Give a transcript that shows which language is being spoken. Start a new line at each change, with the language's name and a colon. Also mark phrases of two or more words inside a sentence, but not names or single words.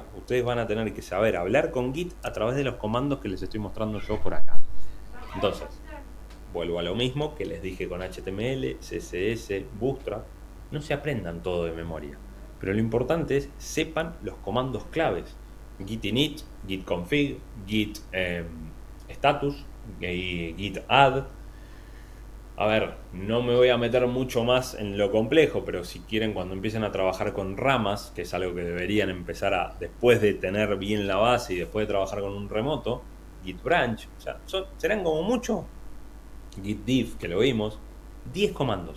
Spanish: Ustedes van a tener que saber hablar con Git a través de los comandos que les estoy mostrando yo por acá. Entonces, vuelvo a lo mismo que les dije con HTML, CSS, Bootstrap. No se aprendan todo de memoria. Pero lo importante es sepan los comandos claves. Git init, git config, git status, git add. A ver, no me voy a meter mucho más en lo complejo, pero si quieren, cuando empiecen a trabajar con ramas, que es algo que deberían empezar a, después de tener bien la base y después de trabajar con un remoto, git branch, o sea, serán como mucho, git diff, que lo vimos, 10 comandos.